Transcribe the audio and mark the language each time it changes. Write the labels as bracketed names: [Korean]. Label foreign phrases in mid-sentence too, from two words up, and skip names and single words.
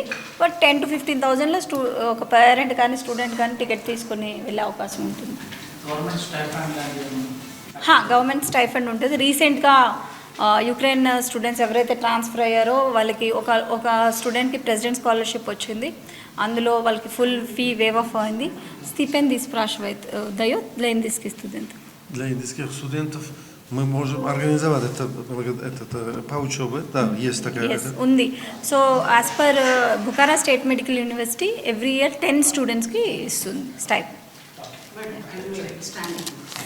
[Telugu] బట్ 10,000 to 15,000లో ఒక పేరెంట్ కానీ స్టూడెంట్ కానీ టికెట్ తీసుకొని వెళ్ళే అవకాశం ఉంటుంది. [English] government stipend [Telugu] ఉంటుంది. రీసెంట్గా యుక్రెయిన్ స్టూడెంట్స్ ఎవరైతే ట్రాన్స్ఫర్ అయ్యారో వాళ్ళకి ఒక స్టూడెంట్కి [English] president scholarship [Telugu] వచ్చింది. అందులో వాళ్ళకి [English] full fee waive off [Telugu] అయింది. [Russian] Стипендии спрашивает, дает для индийских студентов? Для индийских студентов мы можем организовать по учебе, да, есть такая. [Telugu] Yes, ఉంది. [English] so as per Bukhara State Medical University every year 10 students-ki ఇస్తుంది స్టైప్.